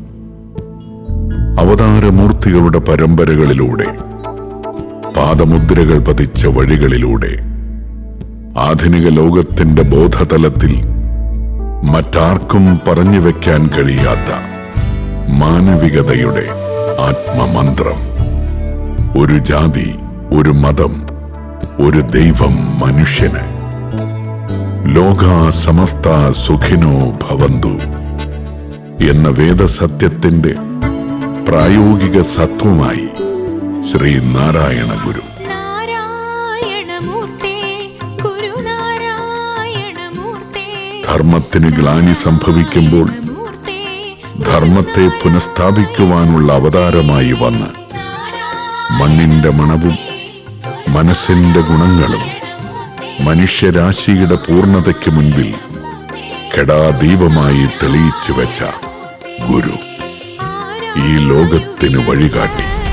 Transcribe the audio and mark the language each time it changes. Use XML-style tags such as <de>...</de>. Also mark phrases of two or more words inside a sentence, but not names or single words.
<ml>അവതാരമൂർത്തികളുടെ പരമ്പരകളിലൂടെ, പാദമുദ്രകൾ പതിച്ച വഴികളിലൂടെ, ആധുനിക ലോകത്തിന്റെ ബോധതലത്തിൽ മറ്റാർക്കും പറഞ്ഞു വെക്കാൻ കഴിയാത്ത മാനവികതയുടെ ആത്മമന്ത്രം. ഒരു ജാതി, ഒരു മതം, ഒരു ദൈവം മനുഷ്യന്.</ml> <sa>ലോകാ സമസ്ത സുഖിനോ ഭവന്തു</sa> <ml>എന്ന വേദസത്യത്തിന്റെ പ്രായോഗിക സത്വമായി ശ്രീനാരായണ ഗുരു. ധർമ്മത്തിന് ഗ്ലാനി സംഭവിക്കുമ്പോൾ ധർമ്മത്തെ പുനഃസ്ഥാപിക്കുവാനുള്ള അവതാരമായി വന്ന് മണ്ണിന്റെ മണവും മനസ്സിന്റെ ഗുണങ്ങളും മനുഷ്യരാശിയുടെ പൂർണ്ണതയ്ക്ക് മുൻപിൽ കെടാദീപമായി തെളിയിച്ചു വെച്ച ഗുരു ഈ ലോകത്തിന് വഴികാട്ടി.</ml>